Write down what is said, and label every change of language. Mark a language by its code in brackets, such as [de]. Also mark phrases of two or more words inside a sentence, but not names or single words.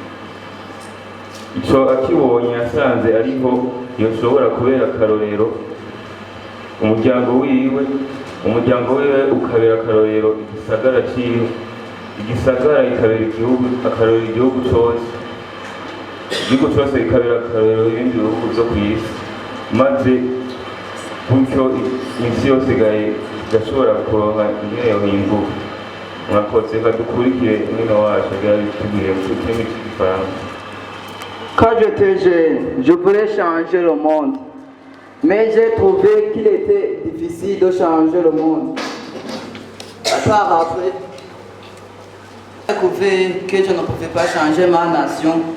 [rn] Ico akibonye yasanze ariho yoshobora kubera akarorero umuryango wiwe ukabera akarorero igisagara ciwe, igisagara ikabera akarorero igihugu cose, igihugu cose ikabera akarorero ibindi bihugu vyo kw'isi, maze gutyo isi yose igashobora kuronka ingene yohinduka. Mwakoze dukurikire mwene wacu yabitubwiye mu kirimi c'igifaransa. [fr] Quand j'étais jeune, je voulais changer le monde. Mais j'ai trouvé qu'il était difficile de changer le monde. Par après, j'ai découvert que je ne pouvais pas changer ma nation.